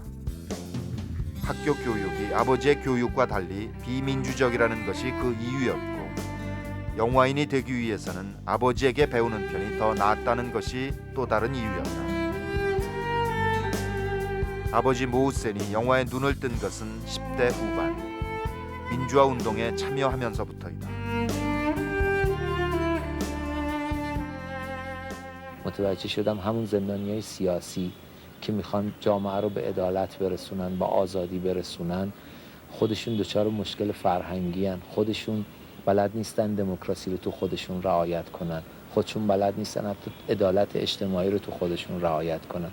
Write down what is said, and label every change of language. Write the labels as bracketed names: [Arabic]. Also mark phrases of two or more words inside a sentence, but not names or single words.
[Korean] 학교 교육이 아버지의 교육과 달리 비민주적이라는 것이 그 이유였고 영화인이 되기 위해서는 아버지에게 배우는 편이 더 낫다는 것이 또 다른 이유였다. 아버지 모우센이 영화에 눈을 뜬 것은 10대 후반, 민주화 운동에 참여하면서부터이다. [Persian] متوجه شدم همون زندانیای سیاسی که میخوان جامعه رو به عدالت برسونن، به آزادی برسونن، خودشون دچار مشکل فرهنگی هن. خودشون بلد نیستن دموکراسی رو تو خودشون رعایت کنن، خودشون بلد نیستن حتی عدالت اجتماعی رو تو خودشون رعایت کنن.